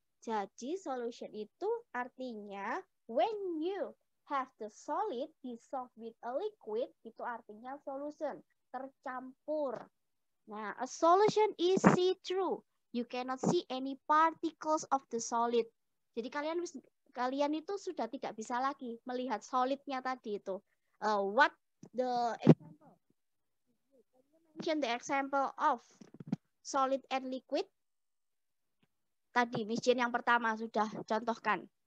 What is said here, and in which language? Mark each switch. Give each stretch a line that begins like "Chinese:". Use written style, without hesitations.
Indonesian: Jadi
English: solution
Indonesian: itu artinya
English: when you have the solid dissolved with a liquid,
Indonesian: itu artinya
English: solution,
Indonesian: tercampur.
English: Nah, a solution is see-through. You cannot see any particles of the solid.
Indonesian: Jadi kalian itu sudah tidak bisa lagi melihat solidnya tadi itu.
English: What the example? Mention the example of solid and liquid.
Indonesian: Tadi Miss Jane yang pertama sudah contohkan.